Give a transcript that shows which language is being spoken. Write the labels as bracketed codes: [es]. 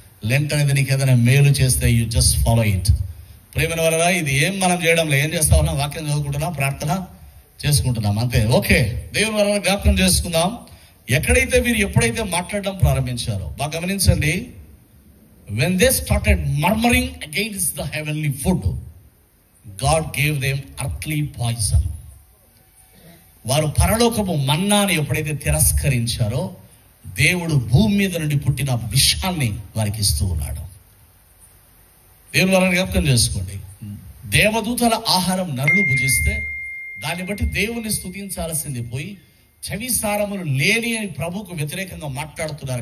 [te] Lent అనేది నీకు ఏదైనా మేలు చేస్తే [en] You just follow it. [te] ప్రేమైన వల్ల ఇది ఏం మనం చేయడంలో ఏం చేస్తా ఉన్నాం? వాక్యం చదువుకుంటున్నాం, ప్రార్థన చేసుకుంటున్నాం, అంతే. ఓకే, దేవుని వల్ల జ్ఞాపకం చేసుకుందాం. ఎక్కడైతే వీరు ఎప్పుడైతే మాట్లాడడం ప్రారంభించారో బాగా గమనించండి. [en] when they started murmuring against the heavenly food, God gave them earthly poison. [te] వారు పరలోకపు మన్నాని ఎప్పుడైతే తిరస్కరించారో దేవుడు భూమి మీద నుండి పుట్టిన విషాన్ని వారికి ఇస్తూ ఉన్నాడు. దేవుని వలన జ్ఞాపకం చేసుకోండి. దేవదూతల ఆహారం నరులు భుజిస్తే దాన్ని బట్టి దేవుని స్తుతించాల్సింది పోయి చవిసారములు లేని అని ప్రభుకు వ్యతిరేకంగా మాట్లాడుతున్నారు.